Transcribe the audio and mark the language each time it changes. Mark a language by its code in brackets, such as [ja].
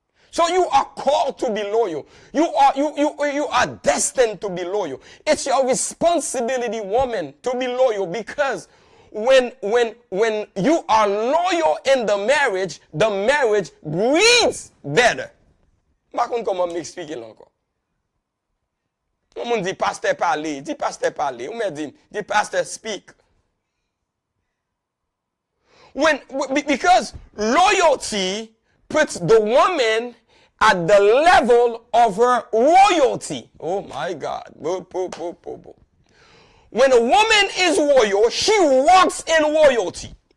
[en] So you are called to be loyal. You are destined to be loyal. It's your responsibility, woman, to be loyal, because when you are loyal in the marriage breeds better. [fr] Par contre, comment m'expliquer encore? On me dit pasteur parler, ou me dit pasteur speak. [en] Because loyalty puts the woman at the level of her royalty. Oh my God. When a woman is royal, she walks in royalty.